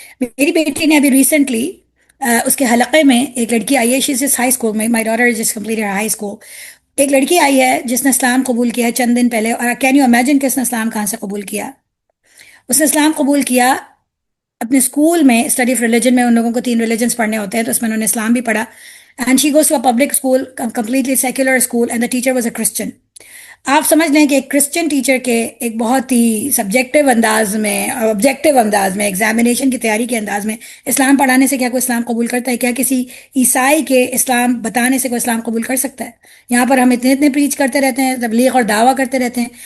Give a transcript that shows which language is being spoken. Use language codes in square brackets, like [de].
[ur] میری بیٹی نے ابھی ریسنٹلی اس کے حلقے میں ایک لڑکی آئی ہے، [en] she is [ur] ہائی اسکول میں، [en] My daughter just completed high school. [ur] ایک لڑکی آئی ہے جس نے اسلام قبول کیا ہے چند دن پہلے، اور [en] can you imagine [ur] کہ اس نے اسلام کہاں سے قبول کیا؟ اس نے اسلام قبول کیا اپنے اسکول میں، اسٹڈی آف ریلیجن میں. ان لوگوں کو 3 ریلیجنس پڑھنے ہوتے ہیں، تو اس میں انہوں نے اسلام بھی پڑھا. [en] And she goes to a public school, completely secular school, and the teacher was a Christian. [ur] آپ سمجھ لیں کہ ایک کرسچن ٹیچر کے ایک بہت ہی سبجیکٹو انداز میں، آبجیکٹو انداز میں، ایگزامینیشن کی تیاری کے انداز میں اسلام پڑھانے سے کیا کوئی اسلام قبول کرتا ہے؟ کیا کسی عیسائی کے اسلام بتانے سے کوئی اسلام قبول کر سکتا ہے؟ یہاں پر ہم اتنے پریچ کرتے رہتے ہیں، تبلیغ اور دعویٰ کرتے رہتے ہیں.